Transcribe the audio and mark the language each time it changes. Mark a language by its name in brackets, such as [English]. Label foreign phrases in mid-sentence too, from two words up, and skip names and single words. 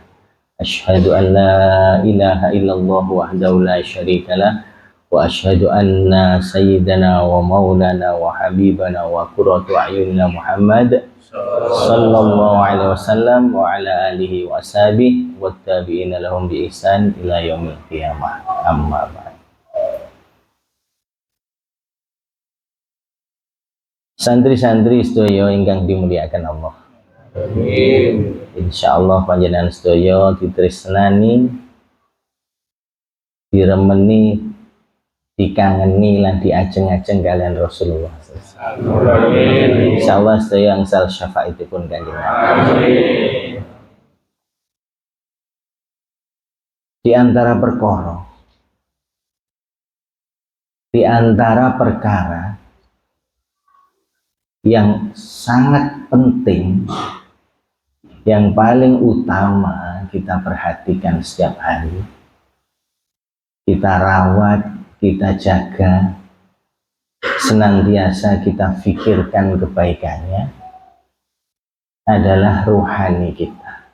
[Arabic] أشهد أن لا إله إلا الله وحده لا شريك له وأشهد أن سيدنا ومولانا وحبيبنا وقرة أعيننا محمد صلى الله عليه وسلم وعلى آله وأصحابه والتابعين لهم بإحسان إلى يوم القيامة. أما بعد. [Javanese] Santri-santri sedaya ingkang dimuliakan Allah. Amin. Insyaallah panjenengan sedaya ditresnani, diremeni, dikangeni lan diajeng-ajeng kalian Rasulullah. Amin. Insyaallah sedaya angsal syafaatipun Kanjeng Nabi. [Indonesian] Di antara perkara yang sangat penting, yang paling utama kita perhatikan setiap hari, kita rawat, kita jaga, senantiasa kita pikirkan kebaikannya, adalah rohani kita.